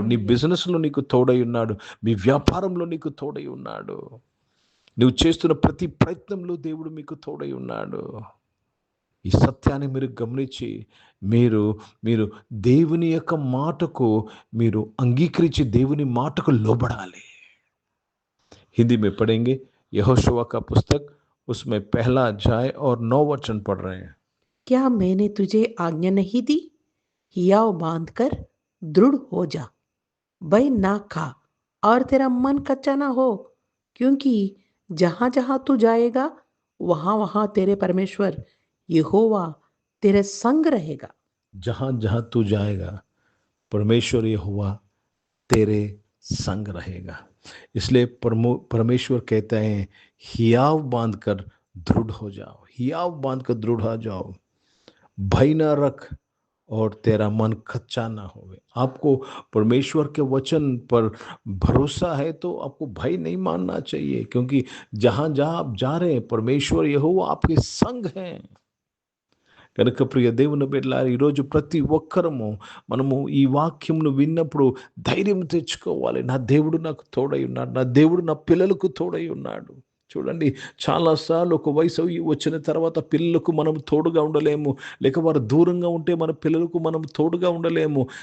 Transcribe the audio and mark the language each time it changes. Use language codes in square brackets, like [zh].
[te] నీ బిజినెస్లో నీకు తోడై ఉన్నాడు. మీ వ్యాపారంలో నీకు తోడై ఉన్నాడు. నువ్వు చేస్తున్న ప్రతి ప్రయత్నంలో దేవుడు మీకు తోడై ఉన్నాడు. ఈ సత్యాన్ని మీరు గమనించి మీరు దేవుని యొక్క మాటకు మీరు అంగీకరించి దేవుని మాటకు లోబడాలి. [hi] हिंदी में पढ़ेंगे यहोशुआ का पुस्तक, उसमें पहला अध्याय और 9 वचन पढ़ रहे हैं. क्या मैंने तुझे आज्ञा नहीं दी? हियाव बांध कर दृढ़ हो जा, भय ना खा और तेरा मन कच्चा ना हो, क्योंकि जहां जहां तू जाएगा वहां वहां तेरे परमेश्वर यहोवा तेरे संग रहेगा. जहां जहां तू जाएगा परमेश्वर यहोवा तेरे संग रहेगा। इसलिए परमेश्वर कहते हैं, हियाव बांध कर दृढ़ हो जाओ, हियाव बांध कर दृढ़ हो जाओ, भय ना रख और तेरा मन कच्चा ना होवे। आपको परमेश्वर के वचन पर भरोसा है तो आपको भय नहीं मानना चाहिए, क्योंकि जहां जहां आप जा रहे हैं परमेश्वर यहोवा आपके संग हैं। [te] కనుక ప్రియ దేవుని బిడ్డలారా, ఈరోజు ప్రతి ఒక్కరము మనము ఈ వాక్యమును విన్నప్పుడు ధైర్యం తెచ్చుకోవాలి. నా దేవుడు నాకు తోడై ఉన్నాడు, నా దేవుడు నా పిల్లలకు తోడై ఉన్నాడు. చూడండి, చాలాసార్లు ఒక వయసు వచ్చిన తర్వాత పిల్లలకు మనం తోడుగా ఉండలేము, లేక వారు దూరంగా ఉంటే మన పిల్లలకు మనం తోడుగా ఉండలేము.